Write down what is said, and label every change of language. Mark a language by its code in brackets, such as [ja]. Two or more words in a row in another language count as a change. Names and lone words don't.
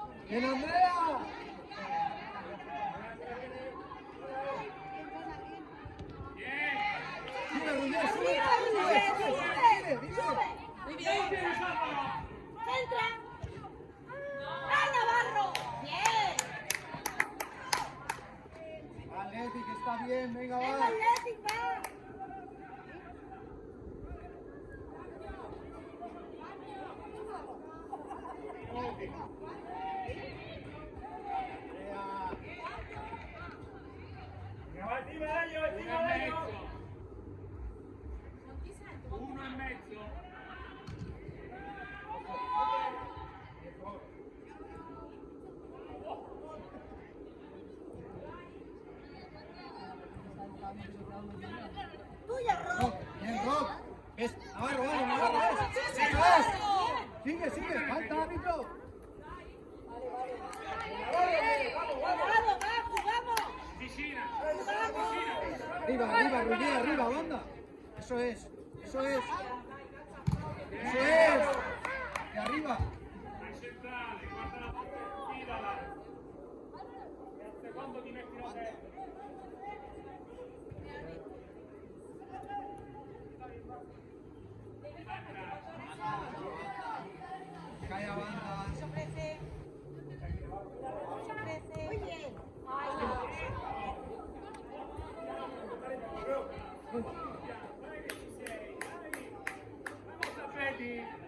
[es] ¡Bien, Andrea! Sube, Rubén, sube. Muy bien. Entra. ¡Ah, Navarro! Bien. Athletic está bien, venga, Venga, va. Athletic, va. [it] Uno e mezzo. [es] Tuya, Rob. Bien, Rob. Es Navarro, vale, Navarro, es. Sí, Eso Navarro. es. Sigue, sigue, falta, árbitro. Vamos, vamos, vamos. [it] Vicina. [es] Arriba, arriba, Rubén, arriba, banda. Eso es, eso es. Eso es. De arriba. [it] Al centrale, guarda la fila. E secondo ti metti la testa. [es] Cae a banda. Ofrece. Ofrece. Muy bien. Ay, [it] Vedi?